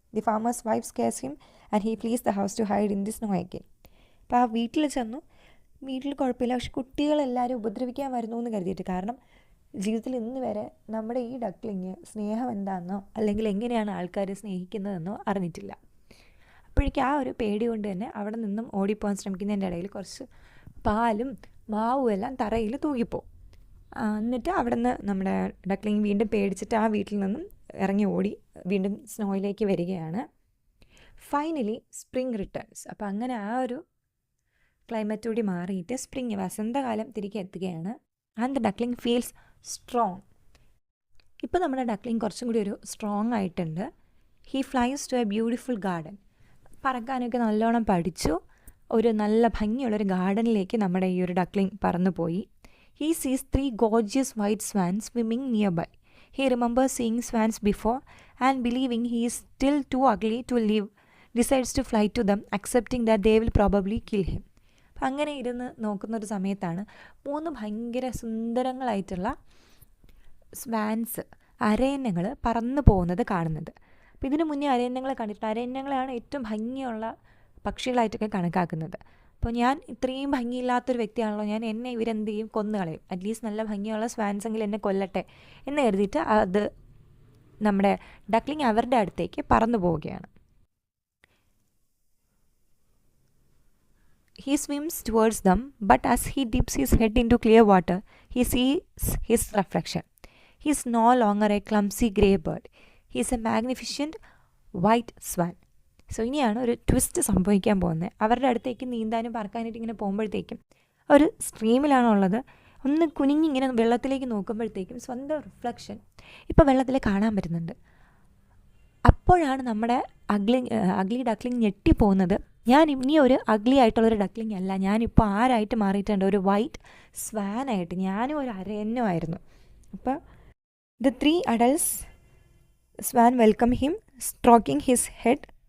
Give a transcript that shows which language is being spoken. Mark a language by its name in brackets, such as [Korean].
[English] The farmer's wife scares him and he flees the house to hide in the snow again. [Malayalam] അപ്പോൾ ആ വീട്ടിൽ ചെന്നു, വീട്ടിൽ കുഴപ്പമില്ല, പക്ഷെ കുട്ടികളെല്ലാവരും ഉപദ്രവിക്കാൻ വരുന്നു എന്ന് കരുതിയിട്ട്, കാരണം ജീവിതത്തിൽ ഇന്ന് വരെ നമ്മുടെ ഈ ഡക്ലിങ് സ്നേഹം എന്താണെന്നോ അല്ലെങ്കിൽ എങ്ങനെയാണ് ആൾക്കാർ സ്നേഹിക്കുന്നതെന്നോ അറിഞ്ഞിട്ടില്ല. അപ്പോഴേക്കും ആ ഒരു പേടി കൊണ്ട് തന്നെ അവിടെ നിന്നും ഓടിപ്പോകാൻ ശ്രമിക്കുന്നതിൻ്റെ ഇടയിൽ കുറച്ച് പാലും മാവും എല്ലാം തറയിൽ തൂകിപ്പോവും. എന്നിട്ട് അവിടെ നിന്ന് നമ്മുടെ ഡക്ലിങ് വീണ്ടും പേടിച്ചിട്ട് ആ വീട്ടിൽ നിന്നും ഇറങ്ങി ഓടി വീണ്ടും സ്നോയിലേക്ക് വരികയാണ്. [English] Finally spring returns. [Malayalam] അപ്പോൾ അങ്ങനെ ആ ഒരു ക്ലൈമറ്റ് കൂടി മാറിയിട്ട് സ്പ്രിങ് വസന്തകാലം തിരികെ എത്തുകയാണ്. [English] And the duckling feels strong. [Malayalam] ഇപ്പോൾ നമ്മുടെ ഡക്ലിങ് കുറച്ചും കൂടി ഒരു സ്ട്രോങ് ആയിട്ടുണ്ട്. [English] He flies to a beautiful garden. [Malayalam] പറക്കാനൊക്കെ നല്ലോണം പഠിച്ചു. ഒരു നല്ല ഭംഗിയുള്ളൊരു ഗാർഡനിലേക്ക് നമ്മുടെ ഈ ഒരു ഡക്ലിങ് പറന്നു പോയി. [English] He sees 3 gorgeous white swans swimming nearby. He remembers seeing swans before and believing he is still too ugly to live, decides to fly to them, accepting that they will probably kill him. [Malayalam] അപ്പം അങ്ങനെ ഇരുന്ന് നോക്കുന്നൊരു സമയത്താണ് 3 ഭയങ്കര സുന്ദരങ്ങളായിട്ടുള്ള Swans, അരയന്നങ്ങൾ പറന്നു പോകുന്നത് കാണുന്നത്. അപ്പോൾ ഇതിനു മുന്നേ അരയന്നങ്ങളെ കണ്ടിട്ടുണ്ട്. അരയന്നങ്ങളെയാണ് ഏറ്റവും ഭംഗിയുള്ള പക്ഷികളായിട്ടൊക്കെ കണക്കാക്കുന്നത്. അപ്പോൾ ഞാൻ ഇത്രയും ഭംഗിയില്ലാത്തൊരു വ്യക്തിയാണല്ലോ, എന്നെ ഇവരെന്ത് ചെയ്യും, കൊന്നുകളയും, അറ്റ്ലീസ്റ്റ് നല്ല ഭംഗിയുള്ള സ്വാൻസെങ്കിൽ എന്നെ കൊല്ലട്ടെ എന്ന് കരുതിയിട്ട് അത് നമ്മുടെ ഡക്ലിങ് അവരുടെ അടുത്തേക്ക് പറന്നു പോവുകയാണ്. [English] He swims towards them, but as he dips his head into clear water, he sees his reflection. He is no longer a clumsy grey bird. He is a magnificent white swan. [Malayalam] So ഇനിയാണ് ഒരു twist സംഭവിക്കാൻ പോകുന്നത്. അവരുടെ അടുത്തേക്ക് നീന്താനും പറക്കാനായിട്ട് ഇങ്ങനെ പോകുമ്പോഴത്തേക്കും ഒരു സ്ട്രീമിലാണുള്ളത്. ഒന്ന് കുനിഞ്ഞിങ്ങനെ വെള്ളത്തിലേക്ക് നോക്കുമ്പോഴത്തേക്കും സ്വന്തം റിഫ്ലക്ഷൻ ഇപ്പോൾ വെള്ളത്തിൽ കാണാൻ പറ്റുന്നുണ്ട്. അപ്പോഴാണ് നമ്മുടെ അഗ്ലി ഡക്ലിങ് ഞെട്ടിപ്പോകുന്നത്. ഞാൻ ഇനി ഒരു അഗ്ലി ആയിട്ടുള്ളൊരു ഡക്ലിങ് അല്ല, ഞാനിപ്പോൾ ആരായിട്ട് മാറിയിട്ടുണ്ട്, ഒരു വൈറ്റ് സ്വാനായിട്ട്. ഞാനും ഒരു അരയന്നമായിരുന്നു. [English] അപ്പോൾ the 3 adults swan welcome him, stroking his head